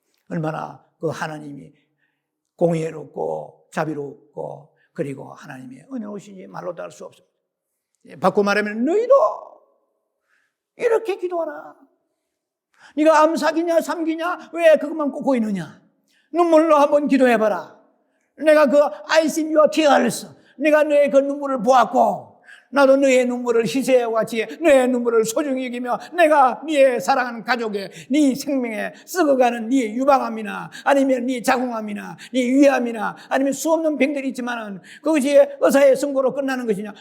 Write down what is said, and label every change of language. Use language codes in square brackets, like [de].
[ko] 얼마나 그 하나님이 공의롭고 자비롭고 그리고 하나님의 은혜로우신지 말로도 할 수 없습니다. 바꿔 말하면 너희도 이렇게 기도하라. 네가 암삭이냐 삼기냐 왜 그것만 꽂고 있느냐. 눈물로 한번 기도해봐라. 내가 그 [en] I see your tears. [ko] 내가 너의 그 눈물을 보았고 나도 너의 눈물을 희생과 같이 너의 눈물을 소중히 여기며 내가 네의 사랑하는 가족에 네 생명에 썩어가는 네 유방암이나 아니면 네 자궁암이나 네 위암이나 아니면 수없는 병들이 있지만은 그것이 의사의 선고로 끝나는 것이냐.